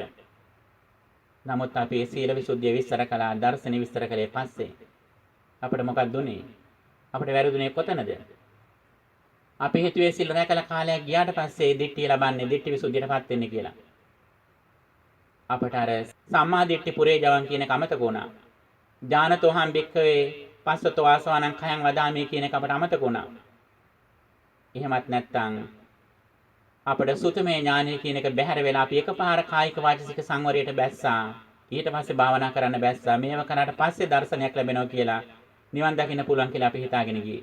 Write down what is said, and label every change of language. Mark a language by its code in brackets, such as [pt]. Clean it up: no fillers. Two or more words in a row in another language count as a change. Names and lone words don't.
[si] නමුත් අපි සීල විසුද්ධිය විස්තර කළා, දර්ශනේ විස්තර කළේ පස්සේ. අපිට මොකක්ද උනේ? අපිට වැරදුනේ කොතනද? අපි හිතුවේ සිල් රැකලා කාලයක් ගියාට පස්සේ දිට්ඨිය ලබන්නේ, දිට්ඨි විසුද්ධියටපත් වෙන්නේ කියලා. අපට අර [pi] සම්මා දිට්ඨි පුරේ ජවන් [si] කියන කමතක වුණා. [pi] ඥානතෝහං භික්ඛවේ පස්සතෝ ආසවානං khයං වදාමි [si] කියන එක අපට අමතක වුණා. එහෙමත් නැත්නම් අපට සුතමේ ඥානය කියන එක බැහැර වෙලා අපි එකපාර කායික වාචික සංවරයට බැස්සා. ඊට පස්සේ භාවනා කරන්න බැස්සා. මේව කරාට පස්සේ දර්ශනයක් ලැබෙනවා කියලා, නිවන් දකින්න පුළුවන් කියලා අපි හිතාගෙන ගියේ.